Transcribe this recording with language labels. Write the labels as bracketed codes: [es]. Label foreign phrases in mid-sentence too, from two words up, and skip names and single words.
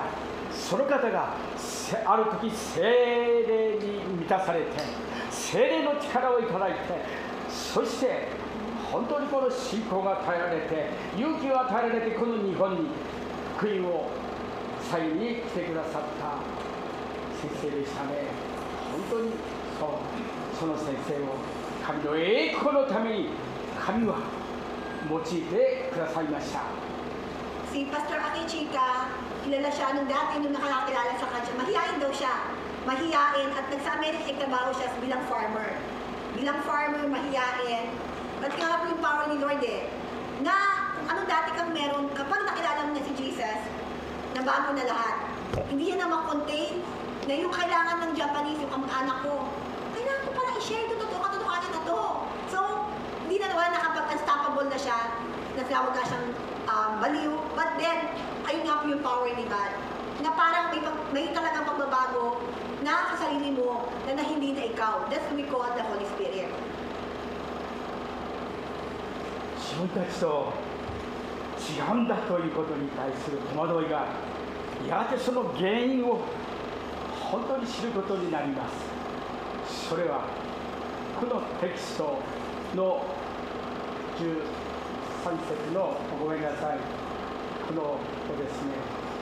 [ja] その方がある時聖霊に満たされて、聖霊の力をいただいて、そして本当にこの信仰が与えられて、勇気を与えられて、この日本に福音を祭に来てくださった先生でしたね。本当にその先生を神の栄光のために神は用いてくださいました。 [tl] Si Pastor Akechika, kilala siya nung dati nung nakakilala sa kanya. Mahihain daw siya. Mahihain at nagsa-Amerika nagtrabaho siya bilang farmer. Bilang farmer, mahihain. At kaya po yung power ni Lord na ano dati kang meron, kapag nakilala mo na si Jesus, nabago na lahat. Hindi yan na ma-contain na yung kailangan ng Japanese, yung kamag-anak ko. Kailangan ko pala i-share ito, katotohanan na to. So, hindi na naman nakapag-unstoppable na siya, natawag na siyang baliw. [en] But then, [tl] ayun nga po yung power ni God. Na parang may talagang pagbabago na sa sarili mo na hindi na ikaw. [en] That's what we call the Holy Spirit. [ja] 自分たちと違うんだということに対する戸惑いが、やがてその原因を本当に知ることになります。それはこのテキストの13節のごめんなさい、このですね、